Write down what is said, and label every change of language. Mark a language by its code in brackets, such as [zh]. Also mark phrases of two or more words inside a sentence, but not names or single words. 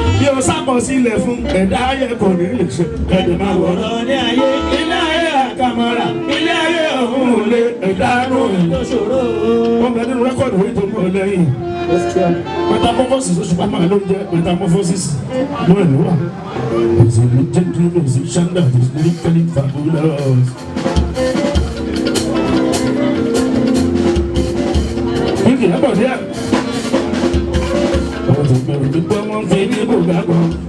[yo] Bí o sàkọsílẹ̀ fún ẹ̀dá ayé kò ní lè ṣe. Ẹ̀dùn máa wọ̀ ọ́ ní ayé, ilé ayé àkàmọ́ra, ilé ayé ọ̀hún ò lè ẹ̀dá nù mí lóṣòro. Wọ́n bẹ nínú rẹ́kọ̀dù yìí tó ń bọ̀ lẹ́yìn. Metamorphosis oṣù pàmò ló ń jẹ́ metamorphosis. Inú ẹ̀ ló wà. [en] He's a legendary musician that is lyrically fabulous. [yo] Níbi ìyàbọ̀ díẹ̀. Àwọn tó ń bẹ̀rù pípẹ́ wọ́n fi ní ibò gbàgbọ́.